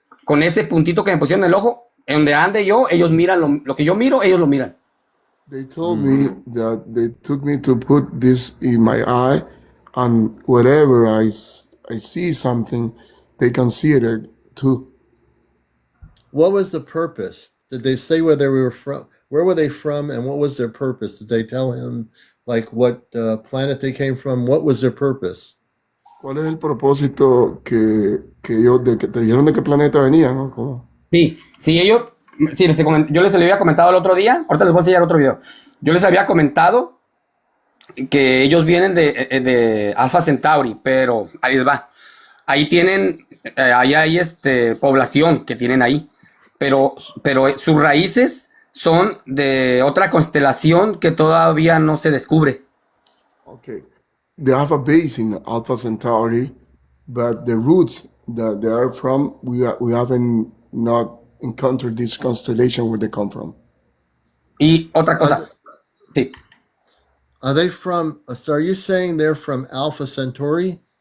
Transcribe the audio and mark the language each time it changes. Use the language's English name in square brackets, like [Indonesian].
[Spanish] Con ese puntito que me pusieron en el ojo, en donde ande yo, ellos miran lo que yo miro, ellos lo miran. [English] They told me that they took me to put this in my eye, and wherever I see something, they can see it too. What was the purpose? Did they say where they were from? Where were they from, and what was their purpose? Did they tell him, like, what planet they came from? What was their purpose? [Spanish] ¿Cuál es el propósito que te dijeron de qué planeta venían, ¿no? ¿Cómo? Sí, yo les había comentado el otro día, ahorita les voy a enseñar otro video. Yo les había comentado que ellos vienen de Alpha Centauri, pero ahí les va. Ahí tienen, ahí hay población que tienen ahí, pero sus raíces son de otra constelación que todavía no se descubre. [English] Okay. they have a base in Alpha Centauri, but the roots that they are from, we haven't not encountered this constellation where they come from. [Spanish] Y otra [English] Are, [Spanish] cosa, sí. [English] are they from? So are you saying they're from Alpha Centauri?